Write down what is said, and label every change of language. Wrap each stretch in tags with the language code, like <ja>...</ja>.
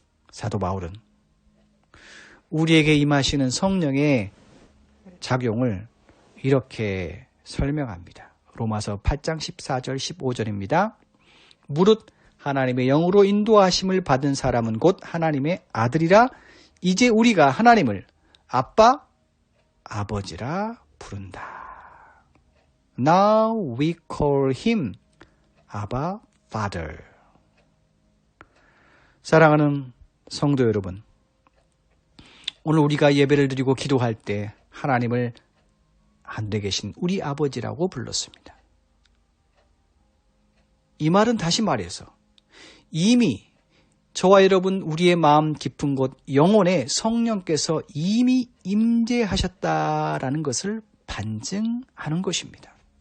<ko>사도 바울은 우리에게 임하시는 성령의 작용을 이렇게 설명합니다. 로마서 8장 14절 15절입니다. 무릇 하나님의 영으로 인도하심을 받은 사람은 곧 하나님의 아들이라. 이제 우리가 하나님을 아빠, 아버지라 부른다.</ko> <en>Now we call him Abba Father.</en> <ko>사랑하는 성도 여러분, 오늘 우리가 예배를 드리고 기도할 때 하나님을 하늘에 계신 우리 아버지라고 불렀습니다. 이 말은 다시 말해서 이미 저와 여러분 우리의 마음 깊은 곳 영혼에 성령께서 이미 임재하셨다라는 것을 반증하는 것입니다.</ko>